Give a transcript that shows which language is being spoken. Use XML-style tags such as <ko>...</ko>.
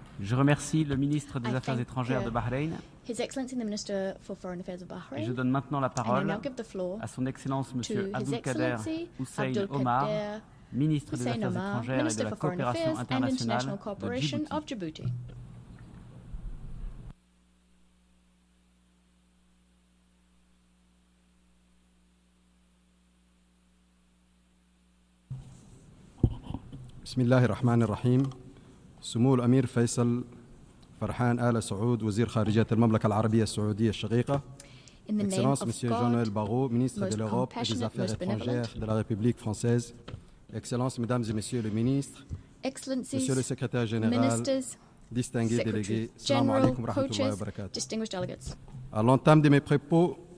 <fr>Je remercie le ministre des Affaires étrangères de Bahreïn.</fr> <en>His Excellency the Minister for Foreign Affairs of Bahrain.</en> <fr>Et je donne maintenant la parole à son Excellence Monsieur Abdelkader Hussein Omar, ministre des Affaires étrangères et de la coopération internationale de Djibouti.</fr> <ar>بسم الله الرحمن الرحيم. سمو الأمير فيصل فرحان آل سعود وزير خارجية المملكة العربية السعودية الشقيقة.</ar> <fr>Excellence Monsieur Jean-Noël Barrot, ministre de l'Europe et des Affaires étrangères de la République française. Excellence Mesdames et Messieurs les ministres, Monsieur le Secrétaire général, distingués délégués,</fr> <ar>Assalamu alaikum wa rahmatullahi wa barakatuh.</ar> <fr>À l'entame de mes propos,</fr>